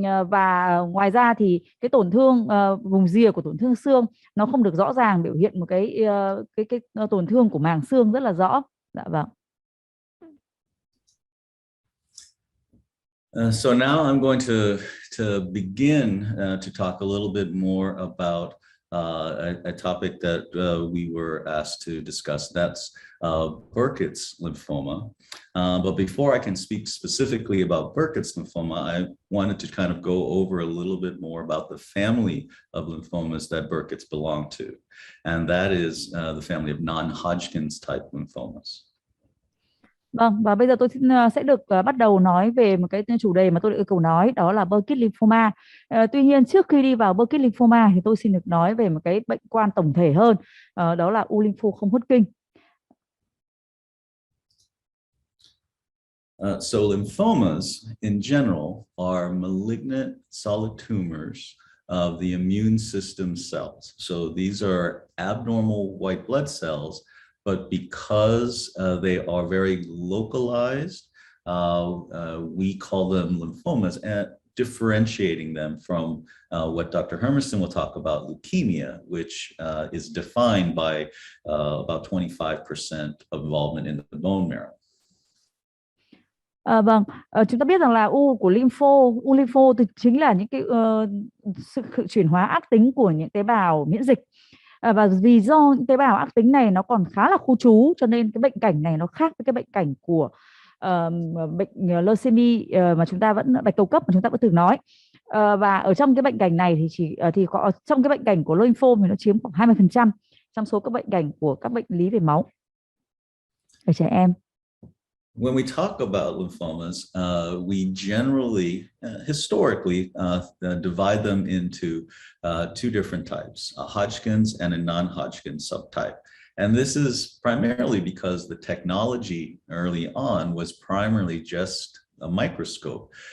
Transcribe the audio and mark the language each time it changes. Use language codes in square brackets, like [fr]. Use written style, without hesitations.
[vi] Và ngoài ra thì cái tổn thương vùng rìa của tổn thương xương nó không được rõ ràng, biểu hiện một cái tổn thương của màng xương rất là rõ. Dạ vâng. [en] So now I'm going to begin to talk a little bit more about a topic that we were asked to discuss. That's Burkitt's lymphoma. But before I can speak specifically about Burkitt's lymphoma, I wanted to kind of go over a little bit more about the family of lymphomas that Burkitt's belong to. And that is the family of non-Hodgkin's type lymphomas. [vi] Vâng, và bây giờ tôi sẽ được bắt đầu nói về một cái chủ đề mà tôi đã yêu cầu nói, đó là Burkitt lymphoma. Tuy nhiên trước khi đi vào Burkitt lymphoma thì tôi xin được nói về một cái bệnh quan tổng thể hơn, đó là u lympho không Hodgkin. [en] So lymphomas in general are malignant solid tumors of the immune system cells. So these are abnormal white blood cells, but because they are very localized, we call them lymphomas, and differentiating them from what Dr. Hermiston will talk about, leukemia, which is defined by about 25% of involvement in the bone marrow. [vi] Vâng, chúng ta biết rằng là u lympho thì chính là những cái sự chuyển hóa ác tính của những tế bào miễn dịch. Và vì do những tế bào ác tính này nó còn khá là khu trú, cho nên cái bệnh cảnh này nó khác với cái bệnh cảnh của bệnh leucemia mà chúng ta vẫn, bạch cầu cấp mà chúng ta vẫn thường nói. Và ở trong cái bệnh cảnh này thì có trong cái bệnh cảnh của lymphoma thì nó chiếm khoảng 20% trong số các bệnh cảnh của các bệnh lý về máu ở trẻ em. [en] When we talk about lymphomas, we generally, historically, divide them into two different types, a Hodgkin's and a non-Hodgkin subtype. And this is primarily because the technology early on was primarily just a microscope.